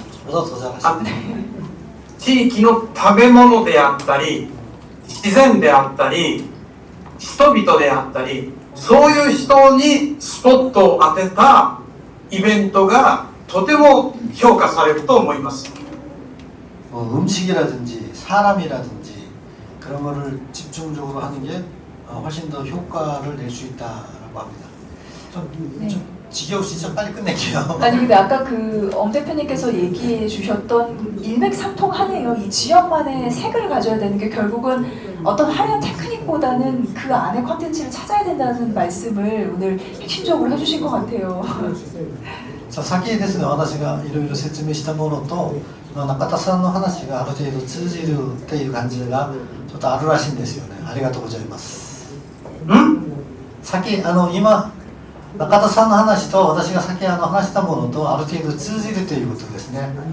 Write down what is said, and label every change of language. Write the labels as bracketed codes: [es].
[ko] 더 잘하시네. [ja] 地域の食べ物であったり自然であったり人々であったり、そういう人にスポットを当てたイベントがとても評価されると思います。 [ko] 뭐 음식이라든지 사람이라든지 그런 거를 집중적으로 하는 게 훨씬 더 효과를 낼 수 있다라고 합니다. 좀 지겨우시죠? 빨리 끝낼게요. 아니 근데 아까 그 엄 대표님께서 얘기해 주셨던 일맥상통하네요. 이 지역만의 색을 가져야 되는 게 결국은 어떤 화려한 테크닉보다는 그 안에 컨텐츠를 찾아야 된다는 말씀을 오늘 핵심적으로 해주신 것 같아요. [ja] さあ先ですね、私がいろいろ説明したものと中田さんの話がある程度通じるっていう感じがちょっとあるらしいんですよね。ありがとうございます。先今中田さんの話と私が先話したものとある程度通じるということですね。